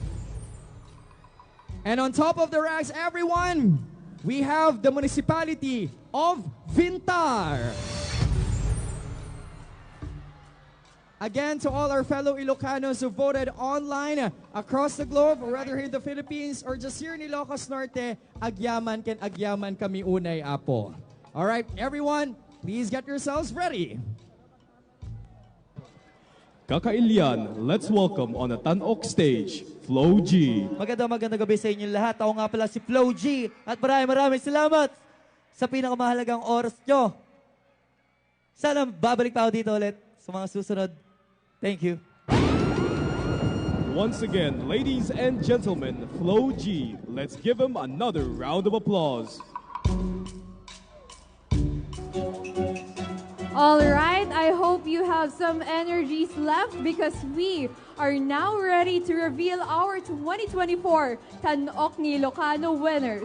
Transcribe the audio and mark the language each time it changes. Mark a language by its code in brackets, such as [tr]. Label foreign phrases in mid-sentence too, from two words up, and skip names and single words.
[en] And on top of the ranks, everyone, we have the municipality of Vintar. Again, to all our fellow Ilocanos who voted online across the globe, or whether here in the Philippines or just here in Ilocos Norte, [ilo] agyaman ken agyaman kami unay apo. [en] All right, everyone, please get yourselves ready. Kakailian, let's welcome on the Tanok stage, Flo G. [tl] Magandang gabi sa inyo lahat. Ako nga pala si Flo G. At maraming salamat sa pinakamahalagang oras nyo. Sana babalik pa ako dito ulit sa mga susunod. [en] Thank you. Once again, ladies and gentlemen, Flo G. Let's give him another round of applause. All right, I hope you have some energies left because we are now ready to reveal our 2024 Tan-Ok ni Ilocano winners.